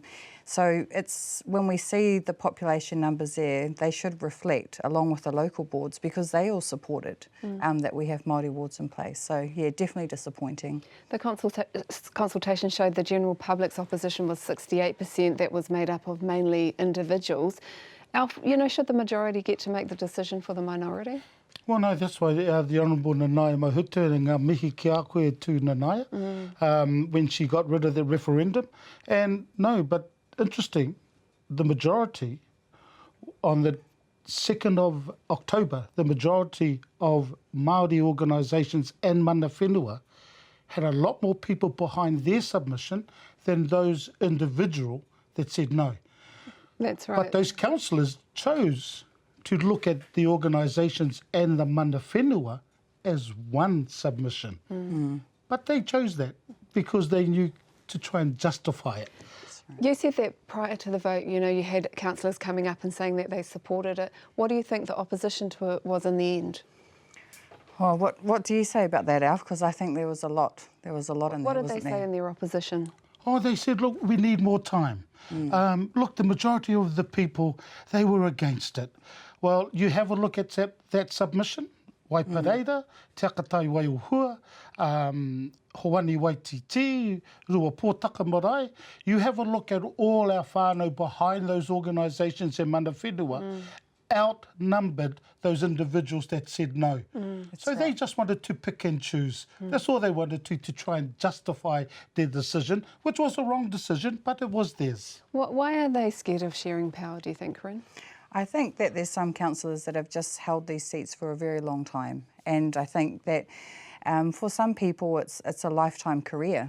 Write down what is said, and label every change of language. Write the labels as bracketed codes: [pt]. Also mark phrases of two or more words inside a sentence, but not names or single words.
[en] So it's when we see the population numbers there, they should reflect along with the local boards because they all supported that we have Māori wards in place. So yeah, definitely disappointing. The consultation showed the general public's opposition was 68%. That was made up of mainly individuals. Alf, you know, should the majority get to make the decision for the minority? Well, no, that's why the Honourable Nanaia Mahuta and [mi] ngā mihi ki a koe tū Nanaia [en] when she got rid of the referendum. And no, but interesting, the majority on the 2nd of October, the majority of Māori organisations and [mi] mana whenua [en] had a lot more people behind their submission than those individual that said no. That's right. But those councillors chose to look at the organisations and the [mi] mana whenua [en] as one submission. But they chose that because they knew to try and justify it. You said that prior to the vote, you know, you had councillors coming up and saying that they supported it. What do you think the opposition to it was in the end? Oh, what do you say about that, Alf? Because I think there was a lot. There was a lot in there, What did they say in their opposition? Oh, they said, look, we need more time. Look, the majority of the people, they were against it. Well, you have a look at that submission. Waipareira, Te Akatai Waiuhua, Hoani Waititi, Rua Pōtaka Marae. You have a look at all our whānau behind those organisations and [mi] mana whenua, [en] outnumbered those individuals that said no. So they just wanted to pick and choose. That's all they wanted to try and justify their decision, which was a wrong decision, but it was theirs. Why are they scared of sharing power, do you think, Kerrin? I think that there's some councillors that have just held these seats for a very long time, and I think that for some people it's a lifetime career.